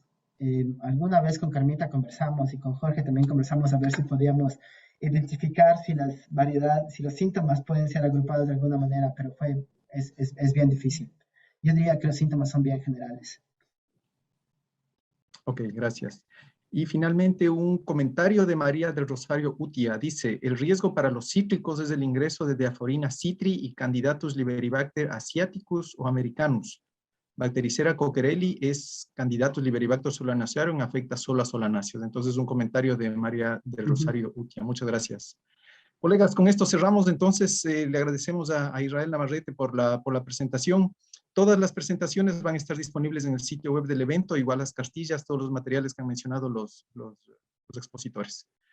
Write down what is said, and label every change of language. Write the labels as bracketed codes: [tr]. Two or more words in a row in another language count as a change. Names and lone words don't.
[es] Alguna vez con Carmita conversamos y con Jorge también conversamos a ver si podíamos identificar si los síntomas pueden ser agrupados de alguna manera, pero es bien difícil. Yo diría que los síntomas son bien generales. Ok, gracias. Y finalmente un comentario de María del Rosario Utia. Dice, el riesgo para los cítricos es el ingreso de Diaphorina citri y Candidatus liberibacter asiaticus o americanus. Bactericera coquerelli es Candidatus liberibacter solanacearum, afecta solo a solanáceos. Entonces un comentario de María del Rosario Utia. Muchas gracias. Colegas, con esto cerramos. Entonces le agradecemos a Israel Navarrete por la presentación. Todas las presentaciones van a estar disponibles en el sitio web del evento, igual las cartillas, todos los materiales que han mencionado los expositores.